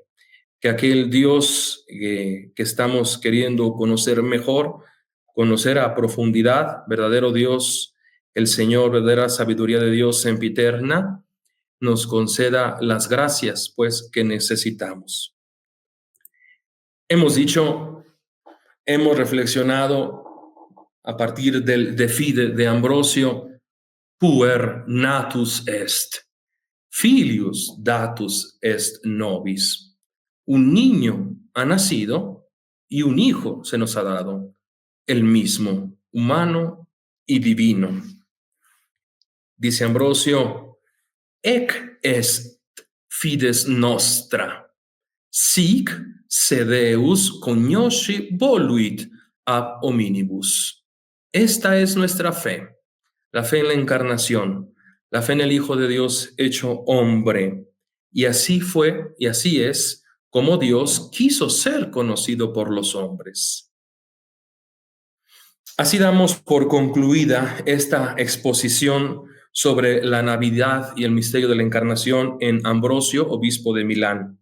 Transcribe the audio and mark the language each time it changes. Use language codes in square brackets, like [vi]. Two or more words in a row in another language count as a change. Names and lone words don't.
[es] Que aquel Dios que estamos queriendo conocer mejor, conocer a profundidad, verdadero Dios, el Señor, verdadera sabiduría de Dios sempiterna, nos conceda las gracias, pues, que necesitamos. Hemos dicho, hemos reflexionado a partir del De Fide de Ambrosio, [la] puer natus est, filius datus est nobis. [es] Un niño ha nacido y un hijo se nos ha dado, el mismo, humano y divino. Dice Ambrosio, [la] ec est fides nostra, sic se Deus cognosci voluit ab hominibus. [es] Esta es nuestra fe, la fe en la encarnación, la fe en el Hijo de Dios hecho hombre. Y así fue, y así es, como Dios quiso ser conocido por los hombres. Así damos por concluida esta exposición sobre la Navidad y el misterio de la Encarnación en Ambrosio, obispo de Milán.